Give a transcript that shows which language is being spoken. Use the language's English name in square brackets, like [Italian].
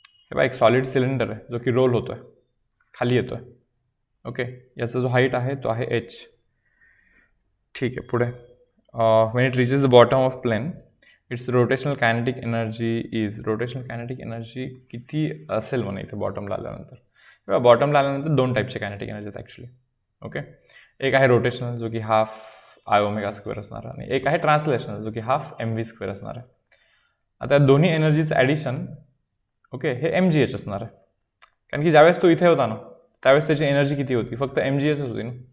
[Marathi] हे बघा, एक सॉलिड सिलेंडर आहे जो की रोल होतोय, खाली येतोय. ओके, याचा जो हाईट आहे तो आहे h. ठीक आहे. [English] पुढे when it reaches the bottom of plane, its rotational kinetic energy is, rotational kinetic energy [Marathi] किती असेल म्हणे इथे बॉटमला आल्यानंतर. किंवा बॉटमला आल्यानंतर 2 टाईपचे कायनेटिक एनर्जी आहेत ॲक्च्युली. ओके, एक आहे रोटेशनल जो की हाफ आय ओमेगा स्क्वेअर असणार आहे, आणि एक आहे ट्रान्सलेशनल जो की हाफ mv स्क्वेअर असणार आहे. आता दोन्ही एनर्जीचं ॲडिशन, ओके, हे mgh असणार आहे. कारण की ज्यावेळेस तो इथे होता ना त्यावेळेस त्याची एनर्जी किती होती, फक्त mghच होती ना.